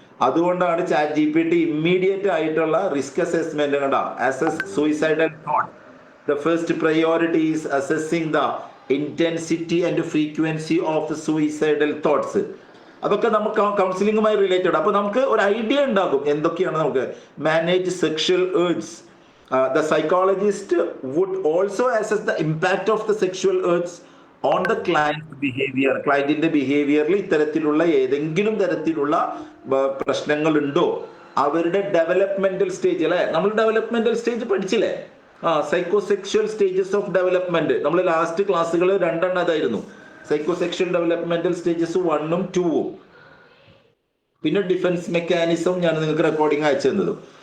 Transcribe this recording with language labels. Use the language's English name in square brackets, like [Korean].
[Malayalam] അതുകൊണ്ടാണ് ChatGPT immediate ആയിട്ടുള്ള risk assessment കണ്ട. [English] Assess suicidal thought. The first priority is assessing the intensity and frequency of suicidal thoughts. [Malayalam] അതൊക്കെ നമുക്ക് കൗൺസിലിംഗുമായി related. അപ്പൊ നമുക്ക് ഒരു ഐഡിയ ഉണ്ടാകും എന്തൊക്കെയാണ് നമുക്ക്. [English] Manage sexual urge. The psychologist would also assess the impact of the sexual urge on the client's behavior. [Malayalam] ക്ലയന്റിന്റെ ബിഹേവിയറിൽ ഇത്തരത്തിലുള്ള ഏതെങ്കിലും തരത്തിലുള്ള പ്രശ്നങ്ങൾ ഉണ്ടോ? അവരുടെ ഡെവലപ്മെന്റൽ സ്റ്റേജ് അല്ലെ, നമ്മൾ ഡെവലപ്മെന്റൽ സ്റ്റേജ് പഠിച്ചില്ലേ? [English] Psychosexual stages of development. [Malayalam] നമ്മൾ ലാസ്റ്റ് ക്ലാസ്സുകൾ 2 അതായിരുന്നു. Psychosexual developmental stages 1ഉം 2ഉം. പിന്നെ ഡിഫൻസ് മെക്കാനിസം ഞാൻ നിങ്ങൾക്ക് റെക്കോർഡിംഗ് അയച്ചു തന്നതും.